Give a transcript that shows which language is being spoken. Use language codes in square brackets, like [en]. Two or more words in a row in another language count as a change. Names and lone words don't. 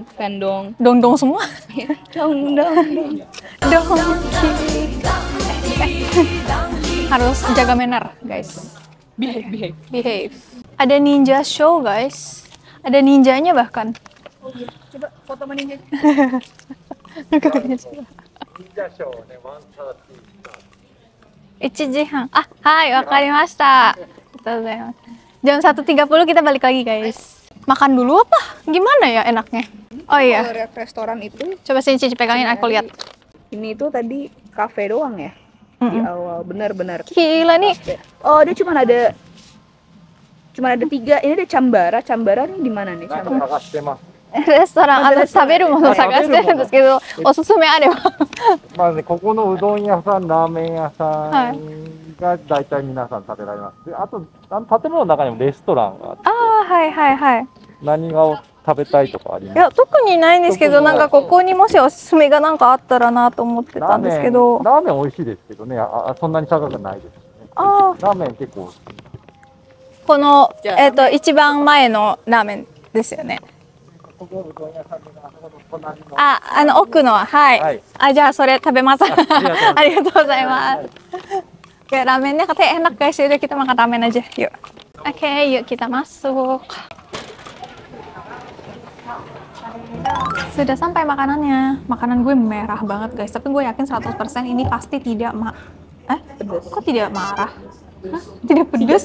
[id] Pendong. dong semua. Dong. Dongki. Harus jaga manner, guys. Behave. Ada ninja show, guys. Ada ninjanya bahkan. Coba foto sama ninja. [en] Ninja show ね、1:30 [ja] 1時半。あ、はい、わかりました。ありがとうございます。 [id] Jam 1.30 kita balik lagi, guys. Makan dulu apa? Gimana ya enaknya? Oh iya. Kalau restoran itu, Coba sini Cici pegangin, aku lihat. ini tuh tadi kafe doang ya? Di awal, benar. Gila nih. Oh dia cuma ada 3. Ini ada Chambara. Chambara nih di mana nih? [ja] なんか Chambara. 探してます。 Restoran, 食べるもの探してるんですけど、おすすめあれば。まあね、ここのうどん屋さん、ラーメン屋さはいんが大体皆さん食べられます。で、あと、建物の中にもレストランがあって、ああ、はいはいはい。何が食べたいとかありますいや、特にないんですけど、なんかここにもしおすすめがなんかあったらなと思ってたんですけど。ラーメン美味しいですけどね、そんなに高くないですね。ああ、ラーメン結構、この、じゃあ一番前のラーメンですよね。ここうどん屋さんであそこの隣の。あ、奥のは、はい。はいあ、じゃあそれ食べます。ありがとうございますありがとうございます。 [id] Kayak ramennya katanya enak guys, yaudah kita makan ramen aja, yuk. Oke, yuk kita masuk. Sudah sampai makanannya. Makanan gue merah banget guys, tapi gue yakin 100% ini pasti tidak Pedas. kok tidak marah? Hah? Tidak pedas?